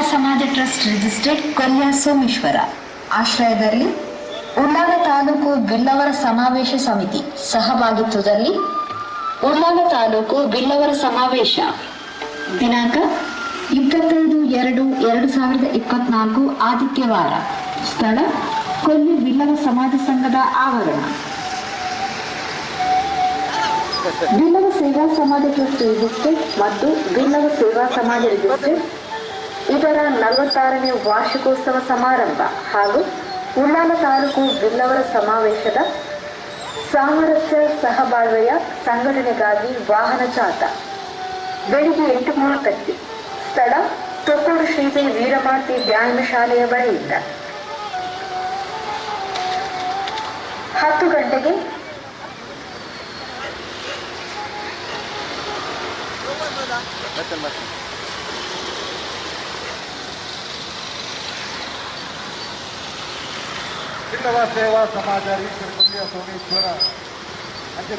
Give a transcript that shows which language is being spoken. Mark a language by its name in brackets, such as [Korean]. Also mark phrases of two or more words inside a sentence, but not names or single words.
[Kannada] ಸಮಾಜ ಟ್ರಸ್ಟ್ ರಿಜಿಸ್ಟರ್ಡ್ ಕೊಲ್ಯ ಸೋಮೇಶ್ವರ ಆಶ್ರಯದಲ್ಲಿ ಉಳ್ಳಾಲ ತಾಲೂಕು ಬಿಲ್ಲವರ ಸಮಾವೇಶ ಸಮಿತಿ ಸಹಭಾಗಿತ್ವದಲ್ಲಿ ಉಳ್ಳಾಲ ತಾಲೂಕು ಬಿಲ್ಲವರ ಸಮಾವೇಶ ದಿನಾಂಕ 25/2/2024 ಆದಿತ್ಯವಾರ. ಸ್ಥಳ ಕೊಲ್ಲಿ ಬಿಲ್ಲವ ಸಮಾಜ ಸಂಘದ ಆವರಣ. ಬಿಲ್ಲವ ಸೇವಾ ಸಮಾಜ ಟ್ರಸ್ಟ್ ರಿಜಿಸ್ಟರ್ಡ್ ಮತ್ತು ಬಿಲ್ಲವ ಸೇವಾ ಸಮಾಜ ರಿಜಿಸ್ಟರ್ಡ್ ಇದರ 46ನೇ ವಾರ್ಷಿಕೋತ್ಸವ ಸಮಾರಂಭ ಹಾಗೂ ಉಳ್ಳಾಲ ತಾಲೂಕು ಬಿಲ್ಲವರ ಸಮಾವೇಶದ ಸಾಮರಸ್ಯ ಸಹಬಾಳ್ವೆಯ ಸಂಘಟನೆಗಾಗಿ ವಾಹನ ಜಾಥಾ ಬೆಳಿಗ್ಗೆ 8:30. ಸ್ಥಳ ತೊಕ್ಕೂರು ಶ್ರೀಜೈ ವೀರಮಾತೆ ವ್ಯಾಯಾಮ ಶಾಲೆಯ ಬಳಿಯಿಂದ 10 ಗಂಟೆಗೆ ಬಿಲ್ಲವ ಸೇವಾ ಸಮಾಜ ರಿಜಿಸ್ಟರ್ಡ್ ಕೊಲ್ಯ ಸೋಮೇಶ್ವರ ಅಂಜನೆ